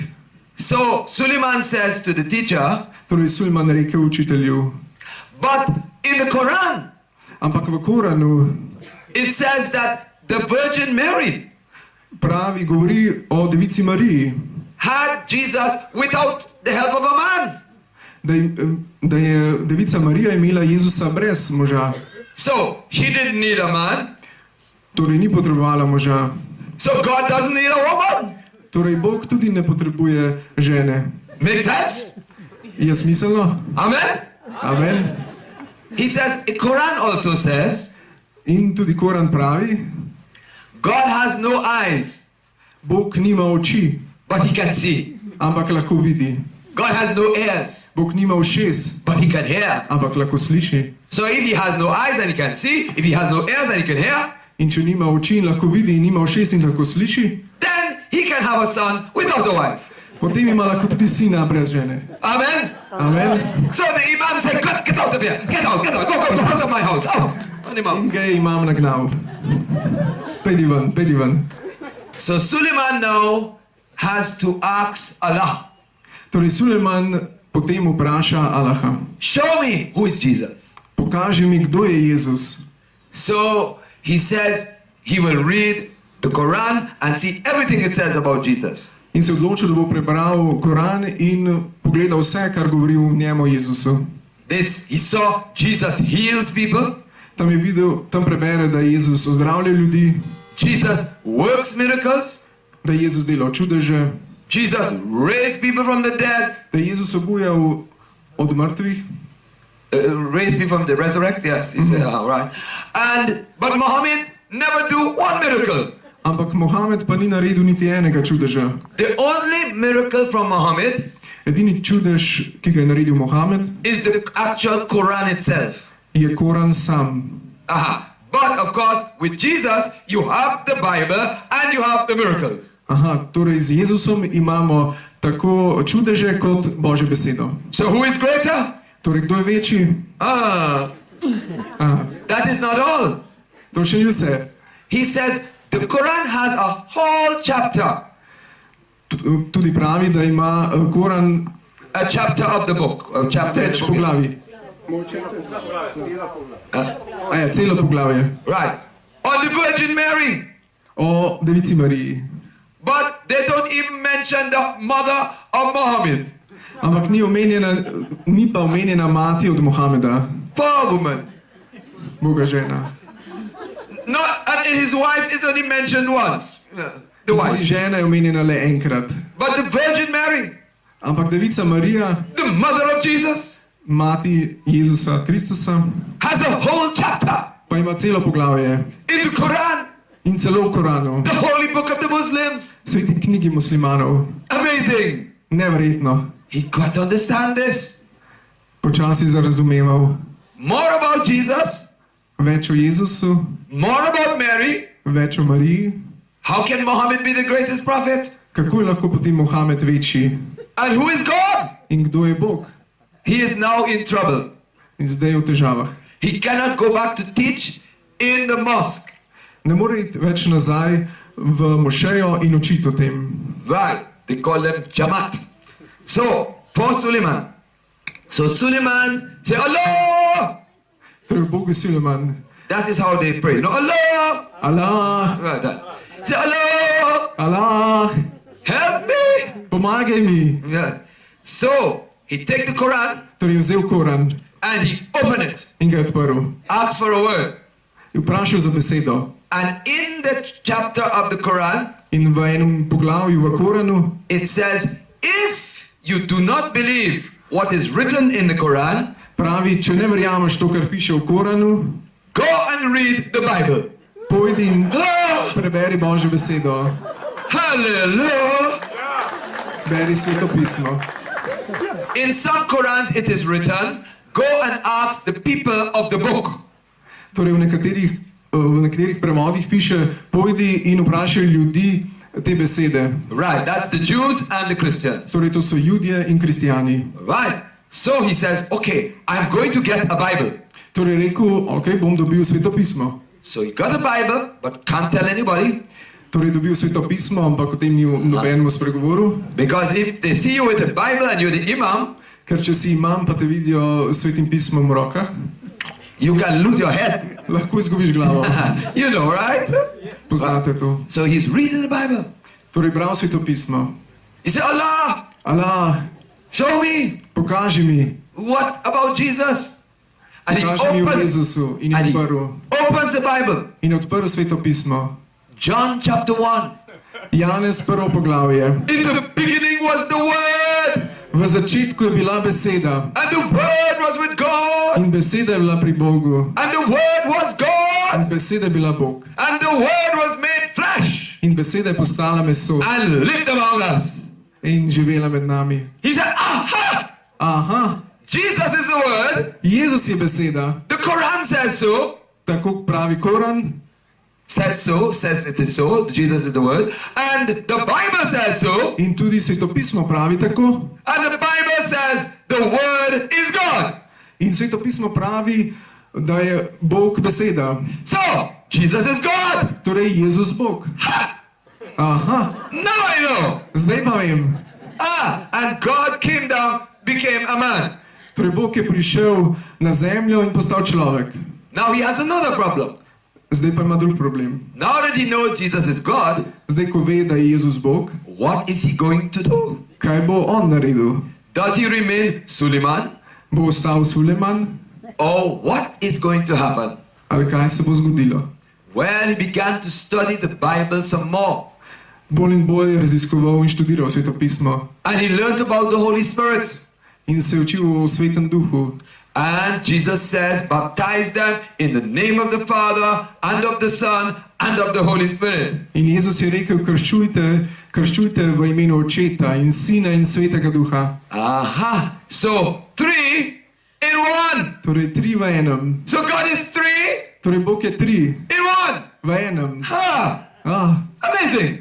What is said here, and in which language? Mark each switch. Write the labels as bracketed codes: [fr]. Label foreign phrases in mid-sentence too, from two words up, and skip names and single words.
[en] So Suleiman says to the teacher, [sl] Torej, Suleiman rekel učitelju, [en] but in the Quran, [sl] ampak v Koranu [en] it says that the Virgin Mary [sl] pravi, govori o devici Mariji, [en] had Jesus without the help of a man. [sl] da je devica Marija imela Jezusa brez moža. [en] So she didn't need a man. [sl] Torej, ni potrebovala moža. [en] So God doesn't need a woman. [sl] Torej, Bog tudi ne potrebuje žene. [en] Make sense? [sl] Je smiselno? [en] Amen? [sl] Amen. [en] He says, the Quran also says, [sl] In tudi Koran pravi, [en] God has no eyes, [sl] Bog nima oči, [en] but he can see. [sl] ampak lahko vidi. [en] God has no ears, [sl] Bog nima ušes, [en] but he can hear. [sl] ampak lahko sliši. [en] So if he has no eyes and he can see, if he has no ears and he can hear, [sl] In če nima oči in lahko vidi, in nima ušes in lahko sliši, [en] then he can have a son without a wife. [sl] potem ima lahko tudi sina brez žene. [en] Amen? [sl] Amen. [en] So the imam said, get out of here. Get out, go out of my house. Out. On him out. [sl] In ga je imam nagnal. Pejdi ven, pejdi ven. [en] So Suleiman now has to ask Allah, [sl] Torej, Suleiman potem vpraša Allaha, [en] show me who is Jesus. [sl] pokaži mi, kdo je Jezus. [en] So he says he will read the Quran and see everything it says about Jesus. [sl] In se odločil, da bo prebral Koran in pogledal vse, kar govori v njemu o Jezusu. [en] He saw Jesus heals people. [sl] Tam je videl, tam prebere, da je Jezus ozdravlja ljudi, [en] Jesus works miracles. [sl] da je Jezus delal čudeže, [en] Jesus raised people from the dead. [sl] da je Jezus obujal od mrtvih, [en] Raised people from the resurrect. Yes, he said, right. But Muhammad never do one miracle. [sl] ampak Mohamed pa ni naredil niti enega čudeža. [en] The only miracle from Muhammad [sl] Edini čudež, ki ga je naredil Mohamed, [en] is the actual Quran itself. [sl] je Koran sam. [en] Aha. But of course, with Jesus, you have the Bible and you have the miracles. [sl] Aha, torej z Jezusom imamo tako čudeže kot Božjo besedo. [en] So who is greater? [sl] Torej, kdo je večji? [en] That is not all. [sl] To še ni vse. [en] He says the Quran has a whole chapter, [sl] Tudi pravi, da ima Koran [en] a chapter of the book, a chapter in [sl] več [en] the book. [sl] poglavij. Ja, celo poglavje. [en] Right. On the Virgin Mary. [sl] O Devici Mariji. [en] But they don't even mention the mother of Muhammad. [sl] Ampak ni pa omenjena mati od Mohameda, [en] Poor woman. [sl] Boga žena. [en] And his wife is only mentioned once. The [sl] Tudi [en] wife. [sl] žena je omenjena le enkrat. [en] But the Virgin Mary, [sl] Ampak Devica Marija, [en] the mother of Jesus, [sl] mati Jezusa Kristusa, [en] has a whole chapter [sl] pa ima celo poglavje. [en] in the Quran, [sl] In celo v Koranu, [en] the holy book of the Muslims. [sl] sveti knjigi muslimanov. [en] Amazing. [sl] Neverjetno. [en] He got to understand this. [sl] Počasi zarazumeval. [en] More about Jesus, [sl] Več o Jezusu, [en] more about Mary. [sl] več o Mariji. [en] How can Muhammad be the greatest prophet? [sl] Kako je lahko potem Mohamed večji? [en] And who is God? [sl] In kdo je Bog? [en] He is now in trouble. [sl] In zdaj je v težavah. [en] He cannot go back to teach in the mosque. [sl] Ne more iti več nazaj v mošejo in učiti o tem. [en] Right. They call them Jamaat. So, for Suleiman. So Suleiman say, Allah! [sl] Torej, Bog je Suleman. [en] That is how they pray. No, Allah! [sl] Allah, [en] Right, that. Say, Allah! [sl] Allah, [en] Help me! [sl] pomagaj mi. [en] Yeah. So, he take the Quran [sl] Torej je vzel Koran [en] and he open it. [sl] in ga je odprl. [en] Ask for a word. [sl] Je vprašal za besedo. [en] And in the chapter of the Quran, [sl] In v enem poglavju v Koranu [en] it says, if you do not believe what is written in the Quran, [sl] pravi, če ne verjameš to, kar piše v Koranu, [en] go and read the Bible. [sl] pojdi in [en] Oh, [sl] preberi Božjo besedo. [en] hallelujah! [sl] Beri sveto pismo. [en] In some Qurans it is written, go and ask the people of the book. [sl] Torej v nekaterih prevodih piše, pojdi in vprašaj ljudi te besede. [en] Right, that's the Jews and the Christians. [sl] Torej to so Judje in kristijani. [en] Right. So he says, okay, I'm going to get a Bible. [sl] Torej je rekel, ok, bom dobil sveto pismo. [en] So he got a Bible, but can't tell anybody. [sl] Torej dobil sveto pismo, ampak o tem ni nobenemu spregovoril. [en] Because if they see you with a Bible and you're the imam, [sl] Ker če si imam, pa te vidijo s svetim pismom v rokah, [en] you can lose your head. [sl] lahko izgubiš glavo. [en] You know, right? [sl] Poznate to. [en] So he's reading the Bible. [sl] Torej bral sveto pismo. [en] He said, Allah, [sl] Allah, [en] show me. [sl] pokaži mi. [en] What about Jesus? And he [sl] Pokaži mi o [en] opens, [sl] Jezusu. In [en] and [sl] je [en] he [sl] odprl. [en] opens the Bible. [sl] In je odprl sveto pismo. [en] John chapter 1. [sl] Janez prvo poglavje. [en] In the beginning was the Word. [sl] V začetku je bila beseda. [en] And the Word was with God. [sl] In beseda je bila pri Bogu. [en] And the Word was God. [sl] In beseda je bila Bog. [en] And the Word was made flesh. [sl] In beseda je postala meso. [en] And lived among us. [sl] In živela med nami. [en] He said, aha! [sl] Aha, [en] Jesus is the Word. [sl] Jezus je beseda. [en] The Quran says so. [sl] Tako pravi Koran. [en] Says so. Says it is so. Jesus is the Word. And the Bible says so. [sl] In tudi svetopismo pravi tako. [en] And the Bible says the Word is God. [sl] In svetopismo pravi, da je Bog beseda. [en] So, Jesus is God. [sl] Torej Jezus Bog. [en] Aha, Now I know. [sl] zdaj pa vem. [en] And God came down, became a man. [sl] Torej Bog je prišel na zemljo in postal človek. [en] Now he has another problem. [sl] Zdaj pa ima drug problem. [en] Now that he knows Jesus is God, [sl] Zdaj, ko ve, da je Jezus Bog, [en] what is he going to do? [sl] kaj bo on naredil? [en] Does he remain Suleiman? [sl] Bo ostal Suleman? [en] Or what is going to happen? [sl] Ali kaj se bo zgodilo? [en] Well, he began to study the Bible some more. [sl] Bolj in bolj je raziskoval in študiral Sveto pismo [en] And he learned about the Holy Spirit. [sl] in se je učil o Svetem duhu. [en] And Jesus says, baptize them in the name of the Father, and of the Son, and of the Holy Spirit. [sl] In Jezus je rekel, krščujte v imenu Očeta in Sina in Svetega duha. [en] Aha. So, 3 in 1. [sl] Torej 3 v enem. [en] So God is 3 [sl] Torej Bog je 3 [en] in 1. [sl] v enem. [en] Ah, amazing.